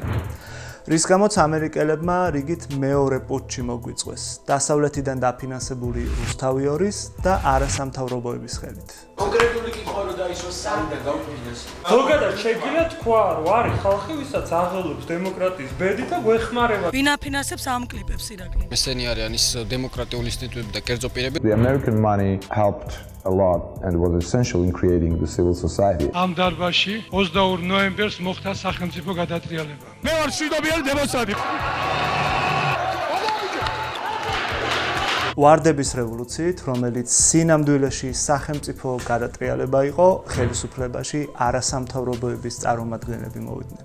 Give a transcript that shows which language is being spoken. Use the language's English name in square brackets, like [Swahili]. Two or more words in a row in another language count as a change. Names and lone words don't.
[Georgian] რის გამოც ამერიკელებმა რიგით მეორე პუტჩი მოგვიწყვეს, დასავლეთიდან დაფინანსებული რუსთავი ორის და არასამთავრობოების ხელით. კონკრეტული კითხვა რო დაისვას საიდან გავფრინდეს. ზოგადად შეგვიძლია თქვა, რომ არის ხალხი, ვისაც აღელვებს დემოკრატიის ბედი და გვეხმარება. ვინ აფინანსებს ამ კლიპებს ირაკლი? ესენი არიან ის დემოკრატიული ინსტიტუტები და კერძო პირები. [English] The American money helped a lot and was essential in creating the civil society. [Georgian] ამ დარბაზში 22 ნოემბერს მოხდა სახელმწიფო გადატრიალება. მე ვარ მშვიდობიანი დემონსტრანტი. ვარდების რევოლუციით, რომელიც სინამდვილეში სახელმწიფო გადატრიალება იყო, ხელისუფლებაში არასამთავრობოების წარმომადგენლები მოვიდნენ.